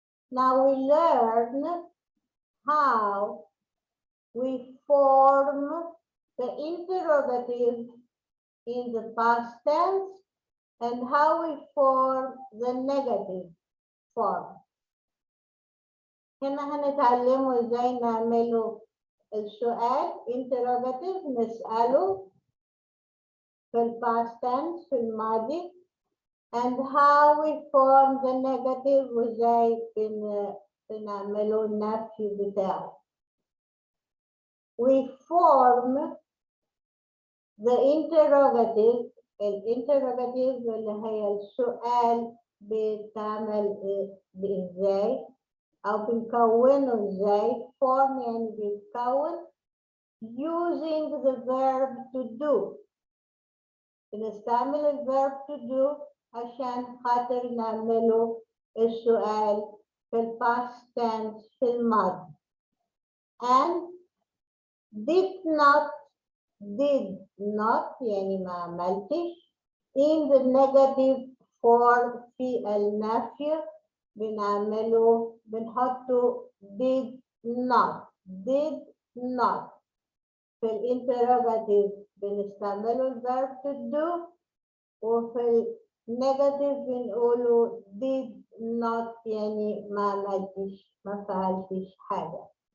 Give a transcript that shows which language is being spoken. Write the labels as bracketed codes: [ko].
[en] Now we learn how we form the interrogative in the past tense and how we form the negative form. [ar] هنا هنتعلموا ازاي نعملوا السؤال interrogative نسأله في الpast tense في الماضي [en] and how we form the negative [ar] وازاي بنعمله النفي بتاعه. [en] We form the interrogative. [ar] الانتروجاتيف اللي هي السؤال بتعمل ازاي او بنكونه ازاي. [en] form [ar] يعني بيتكون [en] using the verb to do. [ar] بنستعمل الverb to do عشان خاطر نعمله السؤال في الpast tense في الماضي. [en] and did not [ar] يعني ما عملتش. [en] in the negative form [ar] في النفي بنعمله بنحطه [en] did not. [ar] في الانتروجاتيف بنستعمله الverb to do وفي النيجاتيف بنقوله did not يعني ما عملتش ما فعلتش حاجة.